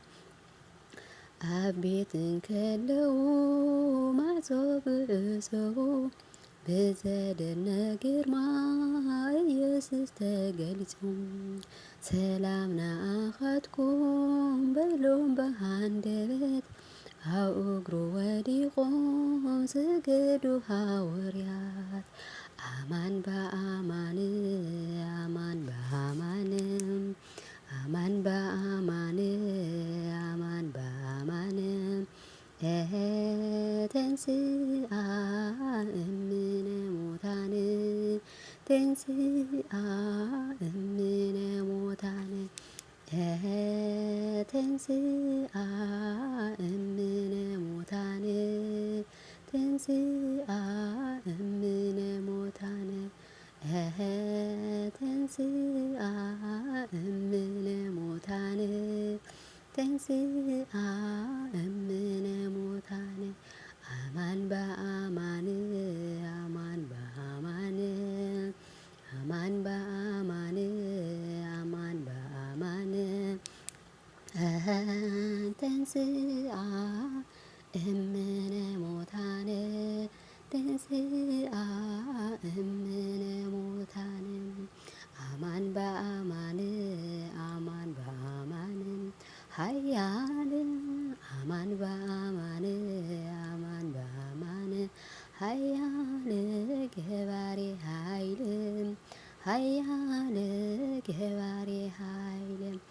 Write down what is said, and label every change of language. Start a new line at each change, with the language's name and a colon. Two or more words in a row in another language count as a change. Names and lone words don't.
Tigrinya: ኣብ ቤት እንከለዉ ማዕጾ ብእሰቡ ብዘደነቕ ግርማ ኢየሱስ ተገሊጹ ሰላም ንኣኻትኩም በሎም በሃንደበት ኣብ እግሩ ወዲቖም ሰገዱ ሃዋርያት
Geez: አማን በአማን አማን በአማን አማን በአማን አማን በአማን ተንሥአ እምነ ሙታን ተንሥአ እምነ ሙታን ተንሥአ እምነ ሙታን ተንሥአ እምነ ሙታን ተንሥአ እምነ ሙታን ተንሥአ እምነ ሙታን አማን በአማን አማን በአማን አማን በአማን አማን በአማን ተንሥአ እምነ ሙታን ተንሥአ እምነ ሙታን አማን በአማን አማን በአማን ኃያል አማን በአማን አማን በአማን ኃያል ገባሬ ኃይል ኃያል ኃያል ገባሬ ኃይል